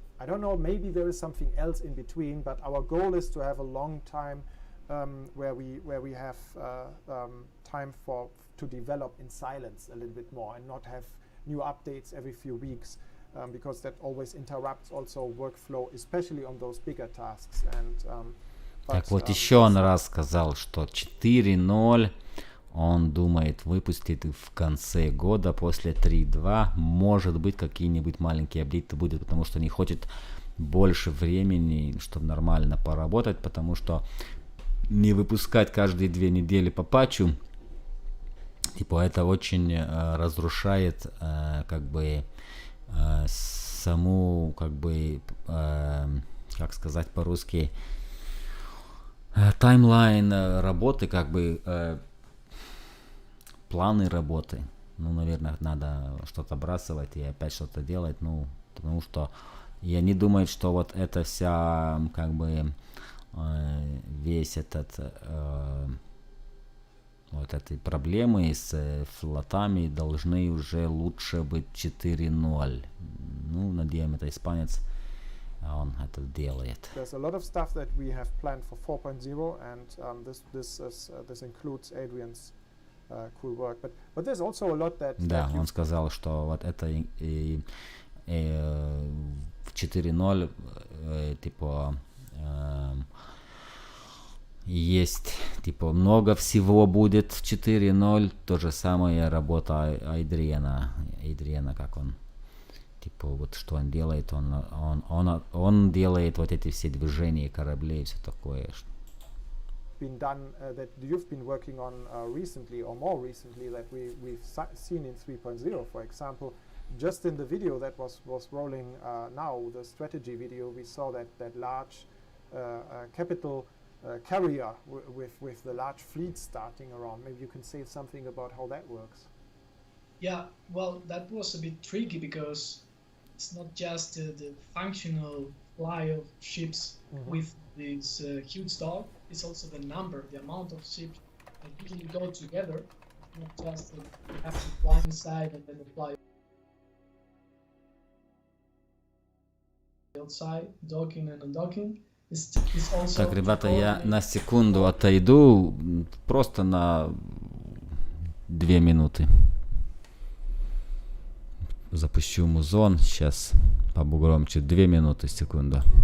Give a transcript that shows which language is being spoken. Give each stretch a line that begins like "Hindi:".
English: I don't know, maybe there is something else in between, but our goal is to have a long time where we have time to develop in silence a little bit more and not have new updates every few weeks, because that always interrupts also workflow, especially on those bigger tasks. And
Russian: так вот еще он раз сказал, что 4.0 он думает выпустить в конце года, после 3.2. Может быть, какие-нибудь маленькие апдейты будет, потому что не хочет больше времени, чтобы нормально поработать, потому что не выпускать каждые 2 недели по патчу, типа это очень разрушает как бы саму, как бы, как сказать по-русски, таймлайн работы, как бы планы работы. Ну, наверное, надо что-то бросать и опять что-то делать, ну, потому что я не думаю, что вот эта вся, как бы, весь этот, вот эти проблемы с флотами должны уже лучше быть 4.0. Ну, надеемся, это испанец, он это делает.
English: There's a lot of stuff that we have planned for 4.0, and this includes Adrian's cool work. But there's also a lot that.
Russian: Да, он сказал, что вот это в 4.0 типа есть типа много всего будет в 4.0. То же самое работа Адриана, как он типа вот что он делает, он делает вот эти все движения кораблей, все такое.
English: Been done that you've been working on recently or more recently that we've seen in 3.0, for example. Just in the video that was rolling now, the strategy video, we saw that large capital carrier with the large fleet starting around. Maybe you can say something about how that works. Yeah, well, that was a bit tricky because it's not just the functional fly of ships with this huge dock. It's also the number, the amount of ships that usually go together. Not just have to fly inside and then fly outside, docking and undocking.
Russian: Так, ребята, я на секунду отойду, просто на 2 минуты. Запущу музон, сейчас побугромче, 2 минуты, секунду.